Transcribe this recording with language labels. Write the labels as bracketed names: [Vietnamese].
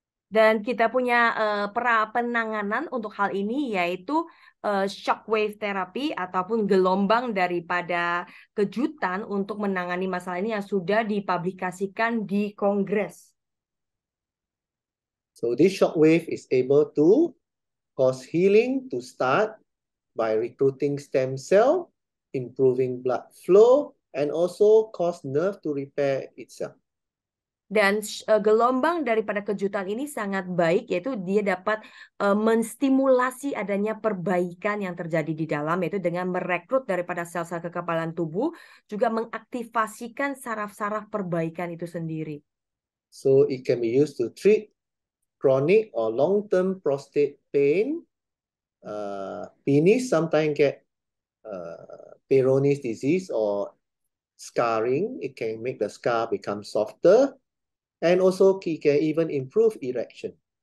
[Indonesian] Dan kita punya penanganan untuk hal ini, yaitu shockwave therapy ataupun gelombang daripada kejutan untuk menangani masalah ini yang sudah dipublikasikan di Kongres. [English] So this shockwave is able to cause healing to start by recruiting stem cell, improving blood flow, and also cause nerve to repair itself. [Indonesian] Dan gelombang daripada kejutan ini sangat baik, yaitu dia dapat menstimulasi adanya perbaikan yang terjadi di dalam, yaitu dengan merekrut daripada sel-sel kekebalan tubuh, juga mengaktifasikan saraf-saraf perbaikan itu sendiri. [English] So it can be used to treat chronic or long-term prostate pain. Penis sometimes get Peyronie's disease or scarring. It can make the scar become softer. And also it can even improve erection.